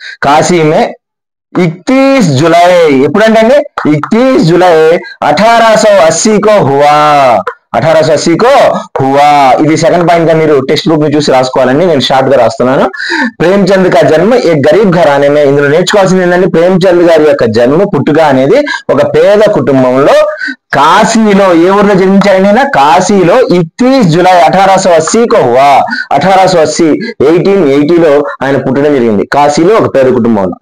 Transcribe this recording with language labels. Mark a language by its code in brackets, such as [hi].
[hi] కాశీమే 31 जुलाई [te] ఎప్పుడంటే [hi] 31 जुलाई 1880 को हुआ. 1880 को हुआ. [te] ఇది సెకండ్ పాయింట్ గా మీరు టెక్స్ట్ బుక్ ని చూసి రాసుకోవాలండి, నేను షార్ట్ గా రాస్తున్నాను. [hi] ప్రేమచంద్ కా జన్మ ఏ గరీబ్ ఘరానే మే. [te] ఇందులో నేర్చుకోవాల్సింది ఏంటంటే ప్రేమచంద్ గారి యొక్క జన్మ పుట్టుక అనేది ఒక పేద కుటుంబంలో కాశీలో, ఏ ఊర్లో జన్మించారండి ఆయన? కాశీలో [hi] 31 जुलाई 1880 को हुआ. [te] 1880లో ఆయన పుట్టడం జరిగింది కాశీలో ఒక పేద కుటుంబంలో.